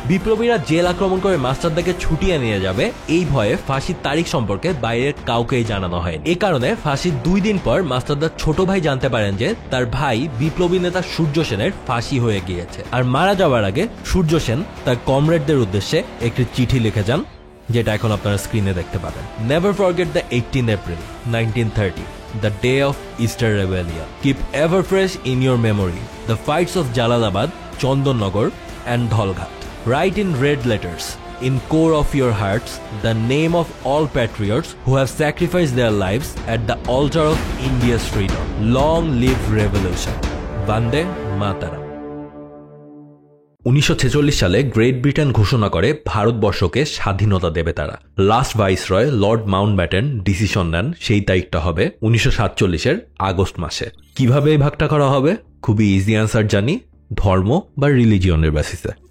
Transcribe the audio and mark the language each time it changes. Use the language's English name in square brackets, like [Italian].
[Bangla] বিপ্লবীরা jail আক্রমণ করে মাস্টারদাকে ছুটিয়ে নিয়ে যাবে এই ভয়ে ফাঁসির তারিখ সম্পর্কে বাইরের কাউকেই জানানো হয়নি। এ কারণে ফাঁসির 2 দিন পর মাস্টারদার ছোট ভাই জানতে পারেন যে তার ভাই বিপ্লবী নেতা সূর্য সেনের ফাঁসি হয়ে গিয়েছে। আর মারা যাওয়ার আগে সূর্য সেন তার কমরেডদের উদ্দেশ্যে একটি চিঠি লিখে যান, যেটা এখন আপনারা স্ক্রিনে দেখতে পাবেন। [English] Never forget the 18 April 1930, the day of Easter Rebellion. Keep ever fresh in your memory the fights of Jalalabad, Chandonnagor and Dholghat. Write in red letters in core of your hearts the name of all patriots who have sacrificed their lives at the altar of India's freedom. Long live revolution. Vande Mataram. [Bangla] 1946 সালে great Britain ঘোষণা করে ভারতবর্ষকে স্বাধীনতা দেবে তারা। Last viceroy Lord Mountbatten decision নেন সেই তারিখটা হবে 1947 আগস্ট মাসে। কিভাবে এই ভাগটা করা হবে? খুবই ইজি অ্যান্সার জানি, ধর্ম বা রিলিজিয়নের বেসিসে।